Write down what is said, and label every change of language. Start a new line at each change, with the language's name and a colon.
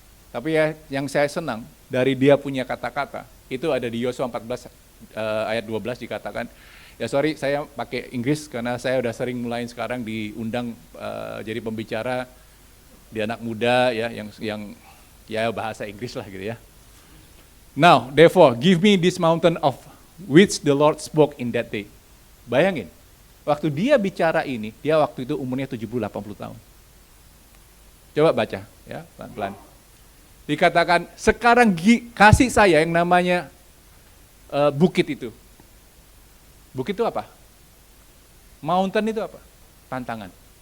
Indonesian: Tapi ya yang saya senang, dari dia punya kata-kata, itu ada di Yosua 14 ayat 12 dikatakan, ya sorry saya pakai Inggris karena saya udah sering mulai sekarang diundang jadi pembicara di anak muda ya yang ya bahasa Inggris lah gitu ya.
English: Now, therefore, give me this mountain of which the Lord spoke in that day.
Indonesian: Bayangin, waktu dia bicara ini, dia waktu itu umurnya 70-80 tahun. Coba baca ya, pelan-pelan. Dikatakan, sekarang kasih saya yang namanya bukit itu. Bukit itu apa? Mountain itu apa? Tantangan.